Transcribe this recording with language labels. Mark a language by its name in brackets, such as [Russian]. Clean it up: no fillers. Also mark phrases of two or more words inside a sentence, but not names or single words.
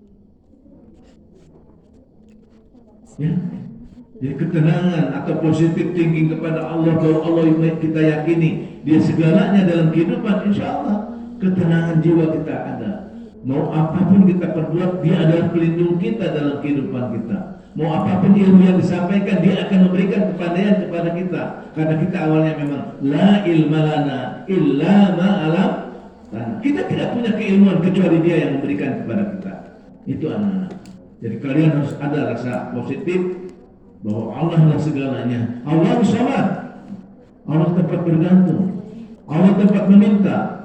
[Indonesian] Ya, jadi ketenangan atau [English] positif thinking [Indonesian] kepada Allah, bahwa Allah yang kita yakini Dia segalanya dalam kehidupan, [Arabic] إن شاء الله [Indonesian] ketenangan jiwa kita ada. Mau apapun kita perbuat, Dia adalah pelindung kita dalam kehidupan kita. Mau apapun ilmu yang disampaikan, Dia akan memberikan kepandaian kepada kita. Karena kita awalnya memang [Arabic] لا علم لنا إلا ما علم. [Indonesian] Kita tidak punya keilmuan kecuali Dia yang memberikan kepada kita. Itu anak-anak. Jadi kalian harus ada rasa positif bahwa Allah adalah segalanya. Allah Samad. Allah tempat bergantung. Allah tempat meminta.